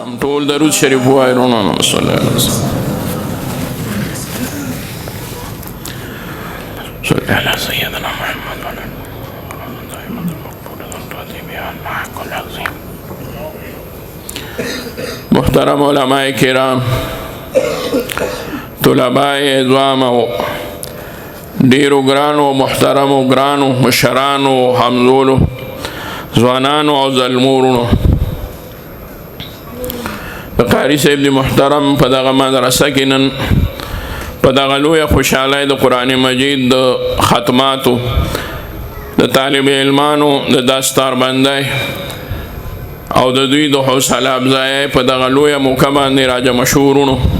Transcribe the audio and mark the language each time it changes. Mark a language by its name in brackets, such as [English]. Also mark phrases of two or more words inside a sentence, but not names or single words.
[Pashto] ټول درود شریف وایي وروڼو [Arabic] صلی الله علیه وسلم صلی علی سیدنا محمد [Pashto] محترم علماء کرام طلباء اعزام و ډیرو ګرانو محترمو ګرانو مشرانو همزولو ځوانانو او زلمورونو قاری صاحب دی محترم په دغه مدرسه کې نن په دغه لویه خوشحالۍ د قرآن مجید د ختماتو د طالب علمانو د دستار بندۍ او د دوی د حوصله افزایۍ په دغه لویه موقع باندې راجمع شورونو